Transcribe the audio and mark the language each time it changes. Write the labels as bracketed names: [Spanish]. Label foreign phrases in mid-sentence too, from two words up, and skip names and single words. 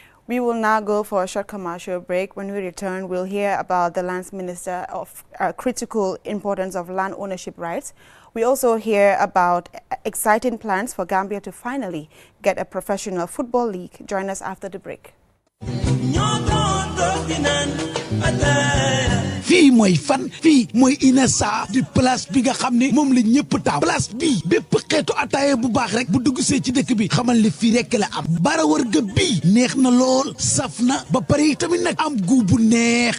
[English] We will now go for a short commercial break. When we return, we'll hear about the Lands Minister of critical importance of land ownership rights. We also hear about exciting plans for Gambia to finally get a professional football league. Join us after the break. [Wolof] fii mooy fan fii mooy Inessa di place bi nga xam ne moom la ñëpp taam place bi bépp xeetu ataaya bu baax rek bu dugg see ci dëkk bi xamal li fii rek la am bara warga bi neex na lool saf na ba pare tamit nag am gu bu neex